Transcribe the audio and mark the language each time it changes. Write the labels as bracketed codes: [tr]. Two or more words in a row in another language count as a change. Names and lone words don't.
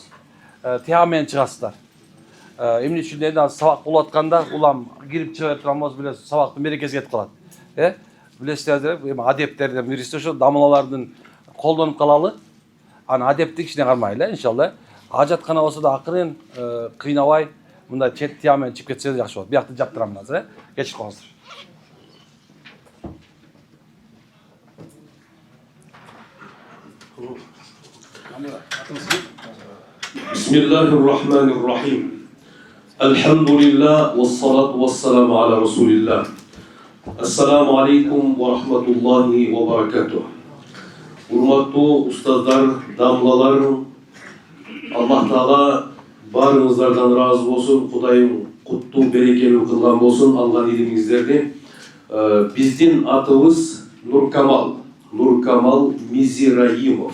[ky] Тияга менен чыгасыздар. Эмне үчүн дегенде азыр сабак болуп атканда улам кирип чыга берип турган болсо билесиз, сабактын берекеси кетип калат. Билесиздер, эми адептерден бириси ошо дамлалардын колдонуп калалы. Аны адепти кичине кармайлы, иншалла. Ажаткана болсо да акырын, кыйнабай, мындай чет тияга менен чыгып кетсе жакшы болот. Биякты жаптырам азыр, кечип коюңуздар. [ar] بسم الله الرحمن الرحيم الحمد لله والصلاة والسلام على رسول الله السلام عليكم ورحمة الله وبركاته [ky] Урматтуу устаздар, дамлалар, Аллах Таала баарыңыздардан разы болсун, Кудайым куттуу берекелүү кылган болсун алган илимиңиздерди. Биздин атыбыз Нуркамал Мизираимов.